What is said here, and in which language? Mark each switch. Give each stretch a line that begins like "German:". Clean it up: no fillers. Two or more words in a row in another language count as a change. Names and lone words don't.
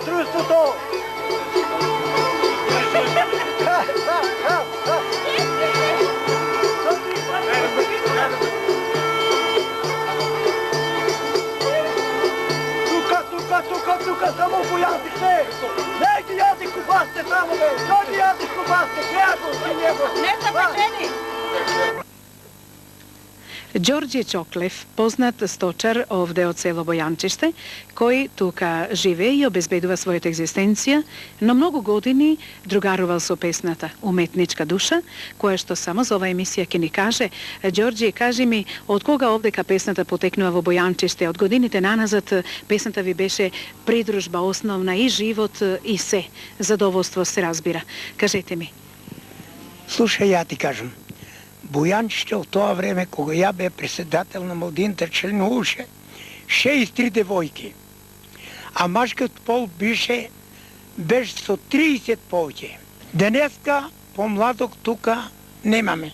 Bulgarian: Исото! Тука, само поядихте! Не ги яди кубасте само, бе! Що ги яди кубасте? Пряко си него! Не са печени!
Macedonian: Ѓорѓе Чоклев, познат сточар овде од село Бојанчиште, кој тука живе и обезбедува својата егзистенција, но многу години другарувал со песната уметничка душа, која што само за оваа емисија ќе ни каже, Ѓорѓе, кажи ми, од кога овде ка песната потекнува во Бојанчиште? Од годините наназад песната ви беше придружба основна и живот и се, задоволство се разбира. Кажете ми. Слушай, ја ти кажам. Бојанчиште од тоа време, кога ја бе председател на младините, членуваше 63 девојки. А машкиот пол беше со 30 повеќе. Денеска помладок тука немаме.